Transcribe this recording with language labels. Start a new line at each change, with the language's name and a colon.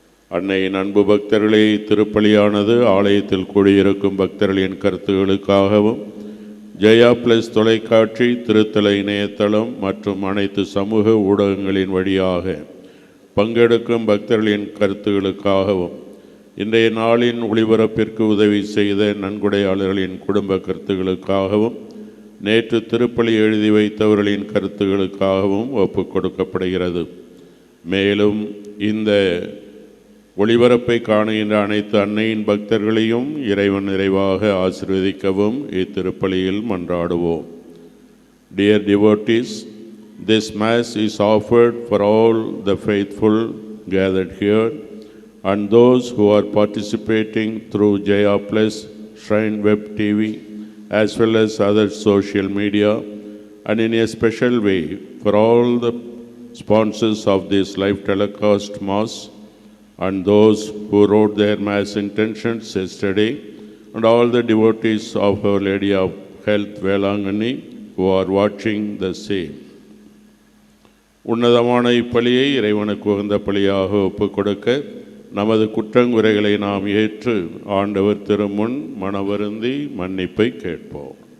Tamil: அன்னையின் அன்பு பக்தர்களே, திருப்பலியானது ஆலயத்தில் கூடியிருக்கும் பக்தர்களின் கருத்துகளுக்காகவும் ஜெயா பிளஸ் தொலைக்காட்சி, திருத்தல இணையதளம் மற்றும் அனைத்து சமூக ஊடகங்களின் வழியாக பங்கெடுக்கும் பக்தர்களின் கருத்துகளுக்காகவும் இன்றைய நாளின் ஒளிபரப்பிற்கு உதவி செய்த நன்கொடையாளர்களின் குடும்ப கருத்துகளுக்காகவும் நேற்று திருப்பலி எழுதி வைத்தவர்களின் கருத்துகளுக்காகவும் ஒப்பு கொடுக்கப்படுகிறது. மேலும் இந்த ஒளிபரப்பை காணுகின்ற அனைத்து அன்னையின் பக்தர்களையும் இறைவன் நிறைவாக ஆசீர்வதிக்கவும் இத்திருப்பலியில் மன்றாடுவோம்.
English: Dear devotees, this Mass is offered for all the faithful gathered here and those who are participating through Jaya Plus, Shrine Web TV, as well as other social media, and in a special way for all the sponsors of this live telecast Mass and those who wrote their Mass intentions yesterday, and all the devotees of Our Lady of Health Velangani who are watching the same.
Tamil: உன்னதமான இப்பலியை இறைவனுக்கு உகந்த பலியாக ஒப்புக் கொடுக்க நமது குற்றங்குறைகளை நாம் ஏற்று ஆண்டவர் திருமுன் மனவருந்தி மன்னிப்பை கேட்போம்.